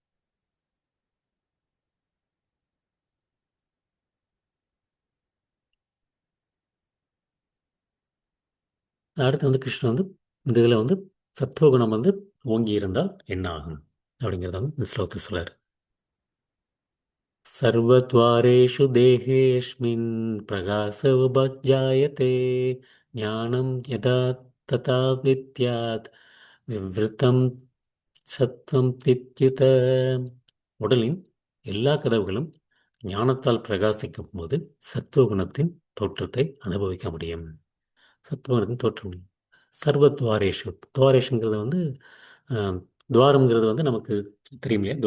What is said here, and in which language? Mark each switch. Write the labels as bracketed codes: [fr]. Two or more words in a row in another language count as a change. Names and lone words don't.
[ta] அடுத்து வந்து கிருஷ்ணன் வந்து இந்த இதில் வந்து சத்துவகுணம் வந்து ஓங்கி இருந்தால் என்ன ஆகும் அப்படிங்கிறத வந்து இந்த ஸ்லோகத்தில் சொல்றாரு. [sa] सर्वद्वारेषु देहेऽस्मिन् प्रकाश उपजायते ज्ञानं यदा तथा विद्यात् विवृद्धं सत्त्वं इत्युत. [ta] உடலின் எல்லா கதவுகளும் ஞானத்தால் பிரகாசிக்கும் போது சத்துவகுணத்தின் தோற்றத்தை அனுபவிக்க முடியும். சத்துவகுணத்தின் தோற்றம். சர்வத்வாரேஷு, துவாரேஷுங்கிறது வந்து ஆஹ், துவாரம்ங்கிறது வந்து நமக்கு தெரியும் இல்லையா?